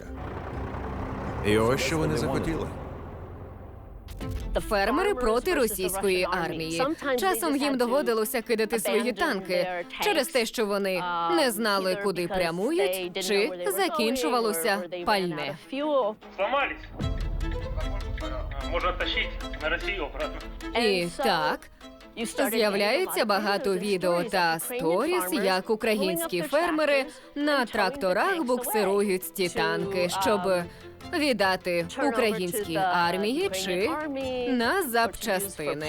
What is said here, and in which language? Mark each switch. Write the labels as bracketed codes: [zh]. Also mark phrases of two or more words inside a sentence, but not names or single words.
[uk] І ось що вони захотіли. Фермери проти російської армії. Часом їм доводилося кидати свої танки через те, що вони не знали, куди прямують, чи закінчувалося пальне. [ru] Сломались. Можно оттащить на Россию обратно. [uk] І так, з'являється багато відео та сторіс, як українські фермери на тракторах буксирують ті танки, щоб віддати українській армії чи на запчастини.